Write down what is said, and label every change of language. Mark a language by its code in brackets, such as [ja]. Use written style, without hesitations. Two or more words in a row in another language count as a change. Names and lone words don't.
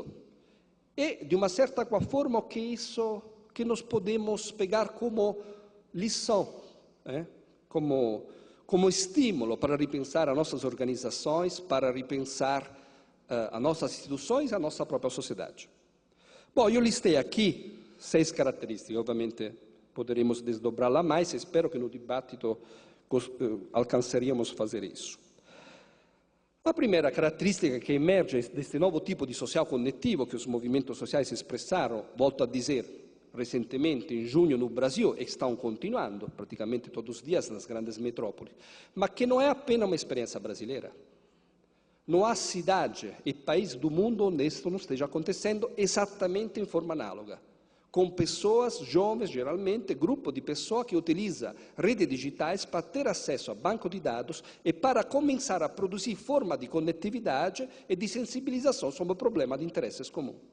[pt] E, de uma certa forma, que nós podemos pegar como lição, como estímulo para repensar as nossas organizações, para repensar as nossas instituições e a nossa própria sociedade. Bom, eu listei aqui seis características. Obviamente poderemos desdobrá-la mais, espero que no dibattito alcançaríamos a fazer isso. A primeira [it] caratteristica che emerge da questo nuovo tipo di social connettivo che [pt] os movimentos sociais expressaram, volto a dizer, recentemente em junho no Brasil, e estão continuando praticamente todos os dias nas grandes metrópoles, mas que não é apenas uma experiência brasileira. Não há cidade e país do mundo onde isso não esteja acontecendo exatamente em forma análoga, com pessoas jovens, geralmente, grupo de pessoas que utilizam redes digitais para ter acesso a banco de dados e para começar a produzir forma de conectividade e de sensibilização sobre o problema de interesses comuns.